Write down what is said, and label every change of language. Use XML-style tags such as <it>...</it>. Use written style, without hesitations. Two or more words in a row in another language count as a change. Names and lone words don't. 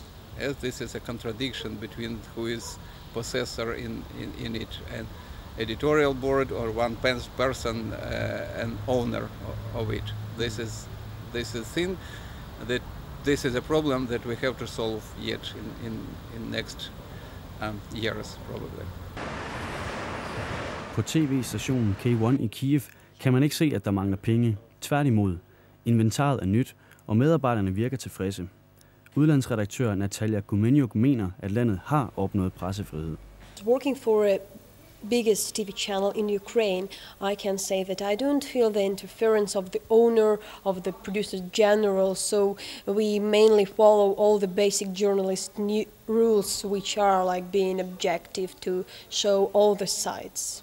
<en>As this is a contradiction between who is possessor in it, and editorial board or one person and owner of it. This is thing that this is a problem that we have to solve yet in next years probably.</en> <da>På tv-stationen K1 i Kiev kan man ikke se, at der mangler penge. Tværtimod. Inventaret er nyt, og medarbejderne virker tilfredse. Udlandsredaktør Natalia Gumenyuk mener, at landet har opnået pressefrihed.</da> <en>Working for a biggest TV channel in Ukraine, I can say that I don't feel the interference of the owner, of the producer general, so we mainly follow all the basic journalist rules, which are like being objective to show all the sides.</en>